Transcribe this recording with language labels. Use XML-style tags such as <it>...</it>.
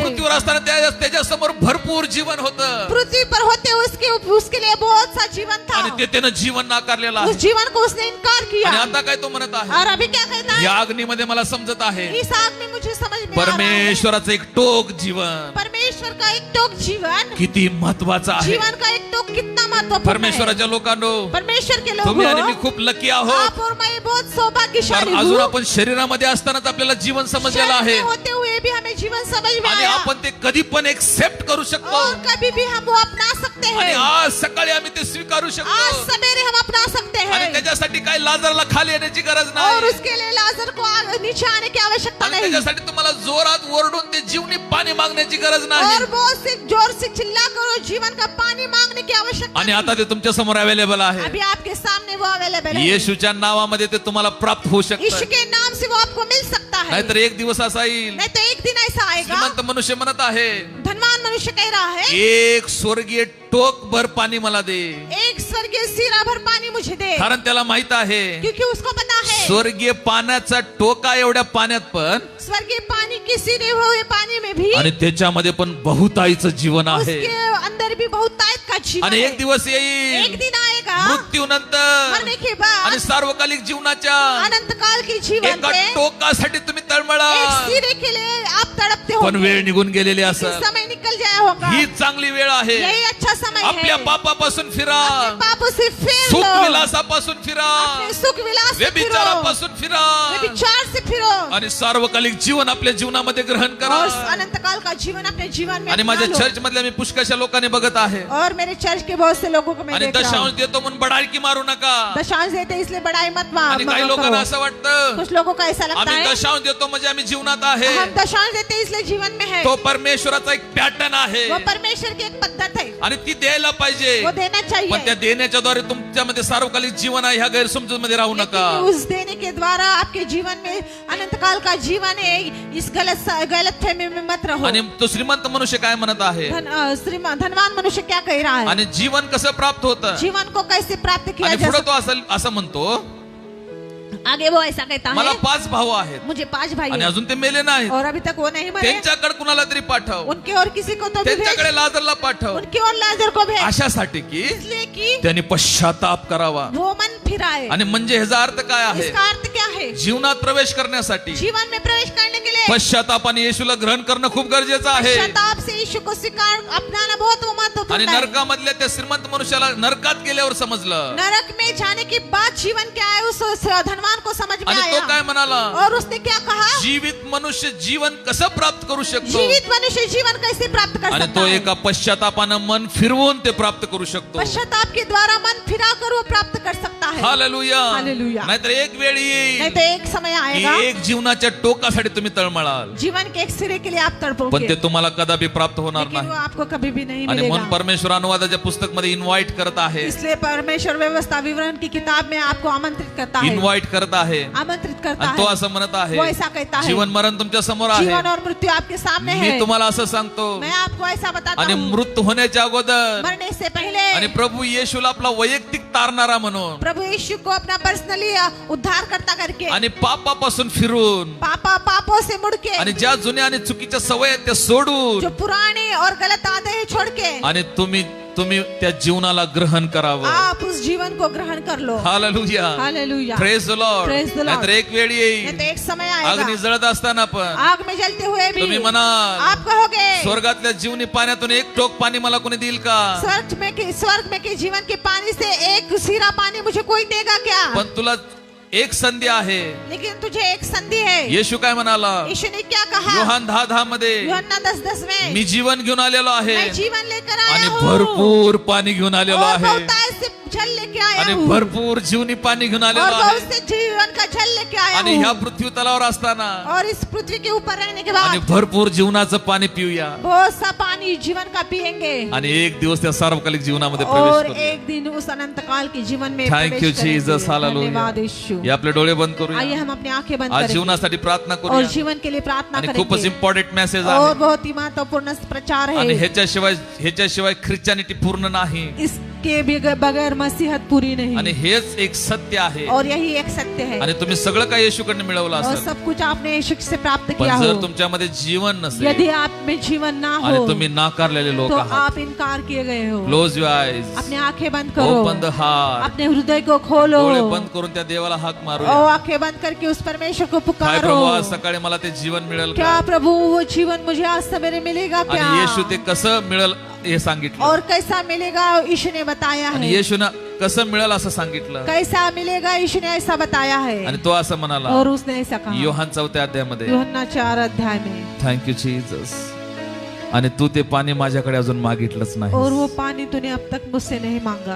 <mr>पृथ्वीवर असताना त्याच्या समोर भरपूर जीवन होतं</mr> <hi>पृथ्वी पर होते उसके लिए बहुत सा जीवन था,</hi> <mr>आणि ते त्यानं जीवन नाकारलेलं</mr> <hi>उस</hi> <mr>आहे।</mr> <hi>जीवन को उसने इनकार किया।</hi> <mr>आणि आता काय तो म्हणत आहे,</mr> <hi>और अभी क्या कहता है,</hi> <mr>या अग्नीमध्ये मला समजत आहे</mr> <hi>इस आग में मुझे समझ में आ रहा है,</hi> <mr>परमेश्वराचं एक टोक जीवन</mr> <hi>परमेश्वर का एक टोक जीवन,</hi> <mr>किती महत्वाचं आहे।</mr> <hi>जीवन का एक टोक कितना महत्वपूर्ण है।</hi> <mr>परमेश्वराच्या लोकांनो,</mr> <hi>परमेश्वर के</hi> <mr>तुम्ही आणि मी</mr> <hi>लोगों,</hi> <mr>खूप लकी आहोत,</mr> <hi>आप और मैं बहुत सौभाग्यशाली</hi> <mr>कारण अजून</mr> <hi>हूँ।</hi> <mr>आपण शरीरामध्ये असतानाच आपल्याला जीवन समजलेलं</mr> <hi>शरीर</hi> <mr>आहे</mr> <hi>में होते हुए भी हमें जीवन समझ में</hi> <mr>आणि</mr> <hi>आया,</hi> <mr>आपण ते कधी पण एक्सेप्ट करू शकतो</mr> <hi>और कभी भी हम वो अपना सकते</hi> <mr>आणि</mr> <hi>हैं।</hi> <mr>आज सकाळी आम्ही ते स्वीकारू</mr> <hi>आज</hi> <mr>शकतो</mr> <hi>सवेरे हम अपना सकते</hi> <mr>आणि</mr> <hi>हैं,</hi> <mr>त्याच्यासाठी काय लाजरला खाली येण्याची गरज</mr> <hi>और</hi> <mr>नाही</mr> <hi>उसके लिए लाजर को नीचे आने की आवश्यकता</hi> <mr>आणि</mr> <hi>नहीं,</hi> <mr>त्याच्यासाठी तुम्हाला जोरात ओरडून ते जीवनी पाणी मागण्याची गरज</mr> <hi>और</hi> <mr>नाही</mr> <hi>बहुत से जोर से चिल्ला करो जीवन का पानी मांगने की आवश्यकता</hi> <mr>आणि</mr> <hi>नहीं।</hi> <mr>आता ते तुमच्या समोर अवेलेबल आहे।</mr> <hi>अभी आपके सामने वो अवेलेबल है,</hi> <mr>येशूच्या नावामध्ये ते तुम्हाला प्राप्त होऊ</mr> <hi>यीशु</hi> <mr>शकतं,</mr> <hi>के नाम से वो आपको मिल सकता है।</hi> <mr>नाहीतर एक दिवस असा येईल</mr> <hi>नहीं तो एक दिन ऐसा आएगा,</hi> <mr>श्रीमंत मनुष्य म्हणत आहे,</mr> <hi>धनवान मनुष्य कह रहा है,</hi> <mr>एक स्वर्गीय टोक भर पाणी मला दे,</mr> <hi>एक स्वर्गीय सिरा भर पानी मुझे दे,</hi> <mr>कारण त्याला माहित आहे</mr> <hi>क्योंकि उसको पता है</hi> <mr>स्वर्गीय पाण्याचा टोका एवढ्या पाण्यात पण</mr> <hi>स्वर्गीय पानी के सिरे हुए पानी में भी</hi> <mr>आणि त्याच्यामध्ये पण बहुताईचं जीवन आहे</mr> <hi>उसके अंदर भी बहुत ताकत का जीवन</hi> <mr>आणि</mr> <hi>है।</hi> <mr>एक दिवस</mr> <hi>एक</hi> <mr>येईल</mr> <hi>दिन आएगा</hi> <mr>मृत्यूनंतर</mr> <hi>मरने के बाद</hi> <mr>आणि सार्वकालिक जीवनाच्या</mr> <hi>अनंत काल के जीवन</hi> <mr>एका</mr> <hi>में</hi> <mr>टोकासाठी तुम्ही तळमळा,</mr> <hi>एक सिरे के लिए आप तड़पते हो,</hi> <mr>पण वेळ निघून गेलेली असं</mr> <hi>समय निकल जाया होगा।</hi> <mr>ही चांगली वेळ आहे।</mr> <hi>यही अच्छा समय</hi> <mr>आपल्या</mr> <hi>है,</hi> <mr>पापापासून फिरा,</mr> <hi>अपने पापों से फिर</hi> <mr>सुख</mr> <hi>लो,</hi> <mr>विलासापासून फिरा,</mr> <hi>अपने सुख विलास से फिरो,</hi> <mr>व्यभिचारापासून फिरा</mr> <hi>व्यभिचार से फिरो,</hi> <mr>आणि सार्वकालिक जीवन आपल्या जीवनामध्ये ग्रहण करा।</mr> <hi>और अनंत काल का जीवन अपने जीवन में</hi> <mr>आणि</mr> <hi>अपना</hi> <mr>माझ्या</mr> <hi>लो।</hi> <mr>चर्च मधल्या मी पुष्कळशा लोकांनी बघत आहे</mr> <hi>और मेरे चर्च के बहुत से लोगों को मैं</hi> <mr>आणि</mr> <hi>देख रहा</hi> <mr>दशांश</mr> <hi>हूँ,</hi> <mr>देतो म्हणून बडाळकी मारू नका</mr> <hi>दशांश देते इसलिए बड़ाई मत</hi> <mr>आणि काही लोकांना</mr> <hi>करो।</hi> <mr>असं वाटतं</mr> <hi>कुछ लोगों को ऐसा लगता</hi> <mr>आम्ही</mr> <hi>है</hi> <mr>दशांश देतो म्हणजे आम्ही जीवनात आहे,</mr> <hi>हम दशांश देते इसलिए जीवन में है,</hi> <mr>तो परमेश्वराचा एक पॅटर्न आहे</mr> <hi>वो परमेश्वर की एक पद्धत है,</hi> <mr>आणि ती द्यायला पाहिजे,</mr> <hi>वो देना</hi> <mr>पण</mr> <hi>चाहिए,</hi> <mr>त्या देण्याच्या द्वारे तुमच्यामध्ये सार्वकालिक जीवन आहे ह्या गैरसमजूत मध्ये राहू नका।</mr> <hi>लेकिन उस देने के द्वारा आपके जीवन में अनंत काल का जीवन है, इस गलत फहमी में मत रहो।</hi> <mr>आणि तो श्रीमंत मनुष्य काय म्हणत आहे</mr> <hi>धनवान मनुष्य क्या कह रहा है,</hi> <mr>आणि जीवन कसं प्राप्त होतं</mr> <hi>जीवन को कैसे प्राप्त किया</hi> <mr>आणि</mr> <hi>जा</hi> <mr>पुढे</mr> <hi>सकता</hi> <mr>तो असं म्हणतो,</mr> <hi>है? आगे वो ऐसा कहता</hi> <mr>मला</mr> <hi>है,</hi> <mr>5 भाऊ आहेत</mr> <hi>मुझे 5 भाई</hi> <mr>आणि</mr> <hi>हैं,</hi> <mr>अजून ते मेले नाहीत,</mr> <hi>और अभी तक वो नहीं मरे,</hi> <mr>त्यांच्याकडे कुणाला तरी पाठव,</mr> <hi>उनके और किसी को तो भी भेज,</hi> <mr>त्यांच्याकडे लाजरला पाठव,</mr> <hi>उनके और लाजर को भेज,</hi> <mr>अशासाठी की</mr> <hi>इसलिए कि</hi> <mr>त्यांनी पश्चाताप करावा।</mr> <hi>वो मन फिराए।</hi> <mr>आणि म्हणजे ह्याचा अर्थ काय आहे,</mr> <hi>इसका अर्थ क्या है,</hi> <mr>जीवनात प्रवेश करण्यासाठी</mr> <hi>जीवन में प्रवेश करने के लिए</hi> <mr>पश्चाताप आणि येशूला ग्रहण करणं खूप गरजेचं आहे।</mr> <hi>पश्चाताप से यीशु को स्वीकार अपनाना बहुत</hi> <mr>आणि</mr> <hi>महत्वपूर्ण है।</hi> <mr>नरकामधल्या त्या श्रीमंत मनुष्याला नरकात गेल्यावर समजलं</mr> <hi>नरक में जाने के बाद जीवन क्या है उस धनवान को समझ में</hi> <mr>आणि तो</mr> <hi>आया,</hi> <mr>काय म्हणाला,</mr> <hi>और उसने क्या कहा,</hi> <mr>जीवित मनुष्य जीवन कसं प्राप्त करू शकतो</mr> <hi>जीवित मनुष्य जीवन कैसे प्राप्त कर</hi> <mr>आणि</mr> <hi>सकता</hi> <mr>तो</mr> <hi>है,</hi> <mr>एका पश्चातापानं मन फिरवून ते प्राप्त करू शकतो।</mr> <hi>पश्चाताप के द्वारा मन फिरा कर वो प्राप्त कर सकता है।</hi> <mr>Hallelujah</mr> <hi>hallelujah.</hi> <mr>नाहीतर एक वेळ</mr> <hi>नहीं</hi> <mr>येईल</mr> <hi>तो एक समय आएगा</hi> <mr>की एक जीवनाच्या टोकासाठी तुम्ही तळमळाल,</mr> <hi>जीवन के एक सिरे के लिए आप</hi> <mr>पण</mr> <hi>तड़पोगे,</hi> <mr>ते तुम्हाला कदापि प्राप्त होणार</mr> <hi>लेकिन वो</hi> <mr>नाही.</mr> <hi>आपको कभी भी नहीं</hi> <mr>आणि म्हणून</mr> <hi>मिलेगा.</hi> <mr>परमेश्वर अनुवादाच्या पुस्तक मध्ये इन्व्हाइट करत आहे,</mr> <hi>इसलिए परमेश्वर व्यवस्था विवरण की किताब में आपको आमंत्रित करता है,</hi> <mr>इन्व्हाइट करत आहे.</mr> <hi>आमंत्रित करता</hi> <mr>आणि तो</mr> <hi>है.</hi> <mr>असं म्हणत आहे,</mr> <hi>वो ऐसा कहता है,</hi> <mr>जीवन मरण तुमच्या समोर आहे,</mr> <hi>जीवन और मृत्यू आपके सामने</hi> <mr>मी</mr> <hi>है.</hi> <mr>तुम्हाला असं सांगतो.</mr> <hi>मैं आपको ऐसा बताता</hi> <mr>आणि</mr> <hi>हूँ,</hi> <mr>मृत्यू होण्याच्या अगोदर</mr> <hi>मरने से पहले</hi> <mr>आणि प्रभू येशूला आपला वैयक्तिक तारणारा म्हणून</mr> <hi>प्रभु यीशु को अपना पर्सनली उद्धार करता करके,</hi> <mr>आणि पापापासून फिरून</mr> <hi>पापों से मुड़ के,</hi> <mr>आणि ज्या जुन्या आणि चुकीच्या सवयी आहेत त्या सोडून</mr> <hi>जो पुराने और गलत आदतें छोड़ के</hi> <mr>आणि तुम्ही त्या जीवनाला ग्रहण करावं.</mr> <hi>आप उस जीवन को ग्रहण कर लो.</hi> <mr>Hallelujah,</mr> <hi>hallelujah.</hi> <en>Praise the Lord. Praise the Lord.</en> <mr>नाहीतर एक वेळ</mr> <hi>नहीं</hi> <mr>येईल</mr> <hi>तो एक समय आएगा,</hi> <mr>अग्नी जळत असताना पण</mr> <hi>आग में जलते हुए भी</hi> <mr>तुम्ही म्हणाल,</mr> <hi>आप कहोगे,</hi> <mr>स्वर्गातल्या जीवनी पाण्यातून एक टोक पाणी मला कोणी देईल का?</mr> <hi>स्वर्ग में के जीवन के पानी से एक सिरा पानी मुझे कोई देगा क्या?</hi> <mr>पण तुला एक संधी आहे.</mr> <hi>लेकिन तुझे एक संधि है.</hi> <mr>येशू काय म्हणाला?</mr> <hi>यीशु ने क्या कहा?</hi> <mr>योहान 10:10 मध्ये,</mr> <hi>यूहन्ना 10:10 में,</hi> <mr>मी जीवन घेऊन आलेलो आहे</mr> <hi>मैं जीवन लेकर आया</hi> <mr>आणि</mr> <hi>हूँ</hi> <mr>भरपूर पाणी घेऊन आलेलो</mr> <hi>और</hi> <mr>आहे</mr> <hi>बहुतायत से जल लेके आया</hi> <mr>आणि</mr> <hi>हूँ</hi> <mr>भरपूर जीवनी पाणी घेऊन</mr> <hi>और</hi> <mr>आलेलो</mr> <hi>बहुत</hi> <mr>आहे.</mr> <hi>से जीवन का जल लेके आया</hi> <mr>आणि ह्या</mr> <hi>हूँ</hi> <mr>पृथ्वी तलावर असताना</mr> <hi>और इस पृथ्वी के ऊपर रहने के</hi> <mr>आणि</mr> <hi>बाद</hi> <mr>भरपूर जीवनाचं पाणी पिऊया</mr> <hi>बहुत सा पानी जीवन का पिएंगे</hi> <mr>आणि एक दिवस त्या सार्वकालिक जीवनामध्ये</mr> <hi>और</hi> <mr>प्रवेश करूया.</mr> <hi>एक दिन उस अनंत काल के जीवन में</hi> <en>thank you</en> <hi>प्रवेश करेंगे.</hi> <en>Jesus. Hallelujah.</en> <hi>धन्यवाद यीशु.</hi> <mr>हे आपले डोळे बंद</mr> <hi>आइए</hi> <mr>करूया.</mr> <hi>हम अपनी आंखें बंद</hi> <mr>आज</mr> <hi>करेंगे</hi> <mr>जीवनासाठी प्रार्थना</mr> <hi>और</hi> <mr>करूया.</mr> <hi>जीवन के लिए प्रार्थना</hi> <mr>आणि खूपच</mr> <hi>करेंगे</hi> <en>important message</en> <hi>और</hi> <mr>आहे</mr> <hi>बहुत ही महत्वपूर्ण प्रचार</hi> <mr>आणि</mr> <hi>है.</hi> <mr>ह्याच्याशिवाय ख्रिश्चॅनिटी पूर्ण नाही</mr> <hi>इसके बगैर मसीहत पूरी नहीं</hi> <mr>आणि हेच एक सत्य आहे.</mr> <hi>और यही एक सत्य है</hi> <mr>आणि तुम्ही सगळं काही येशूकडनं मिळवलं</mr> <hi>और</hi> <mr>असेल,</mr> <hi>सब कुछ आपने यीशु से प्राप्त</hi> <mr>पण</mr> <hi>किया</hi> <mr>जर</mr> <hi>हो.</hi> <mr>तुमच्यामध्ये जीवन नसेल</mr> <hi>यदि आप में जीवन ना</hi> <mr>आणि</mr> <hi>हो</hi> <mr>तुम्ही नाकारलेले लोक</mr> <hi>तो</hi> <mr>आहात,</mr> <hi>आप इनकार किए गए हो.</hi> <en>close your eyes,</en> <hi>अपने आंखें बंद करो,</hi> <en>open the heart,</en> <hi>अपने हृदय को खोलो</hi> <mr>डोळे बंद करून त्या देवाला हाक</mr> <hi>और</hi> <mr>मारूया.</mr> <hi>आंखें बंद करके उस परमेश्वर को</hi> <mr>काय</mr> <hi>पुकारो.</hi> <mr>प्रभू आज सकाळी मला ते जीवन मिळेल</mr> <hi>क्या</hi> <mr>का?</mr> <hi>प्रभु वो जीवन मुझे आज सवेरे मिलेगा क्या?</hi> <mr>आणि येशू ते कसं मिळेल हे सांगितलं</mr> <hi>और कैसा मिलेगा यीशु ने बताया</hi> <mr>आणि</mr> <hi>है.</hi> <mr>येशूनं कसं मिळेल असं सांगितलं</mr> <hi>कैसा मिलेगा यीशु ने ऐसा बताया है</hi> <mr>आणि तो असं म्हणाला</mr> <hi>और उसने ऐसा कहा</hi> <mr>योहान 4 अध्यायामध्ये,</mr> <hi>यूहन्ना 4 अध्याय में,</hi> <en>Thank you Jesus.</en> <mr>आणि तू ते पाणी माझ्याकडे अजून मागितलंच</mr> <hi>और</hi> <mr>नाही.</mr> <hi>वो पानी तूने अब तक मुझसे नहीं मांगा.</hi>